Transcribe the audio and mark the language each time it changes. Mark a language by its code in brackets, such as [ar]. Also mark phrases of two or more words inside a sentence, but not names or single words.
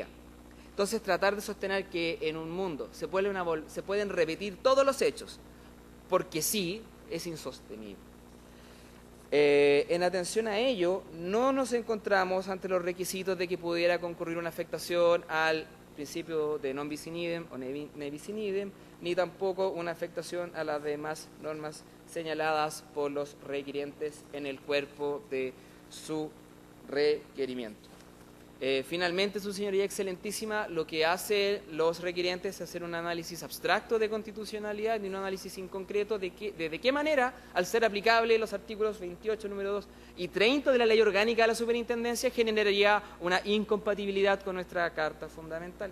[es] Entonces, tratar de sostener que en un mundo se pueden repetir todos los hechos, porque sí, es insostenible. En atención a ello, no nos encontramos ante los requisitos de que pudiera concurrir una afectación al principio de [la] non bis in idem [es] o [la] ne bis in idem, [es] ni tampoco una afectación a las demás normas señaladas por los requirientes en el cuerpo de su requerimiento. Finalmente, su señoría excelentísima, lo que hace los requirientes es hacer un análisis abstracto de constitucionalidad y un análisis inconcreto de qué manera, al ser aplicable los artículos 28, número 2 y 30 de la Ley Orgánica de la Superintendencia, generaría una incompatibilidad con nuestra Carta Fundamental.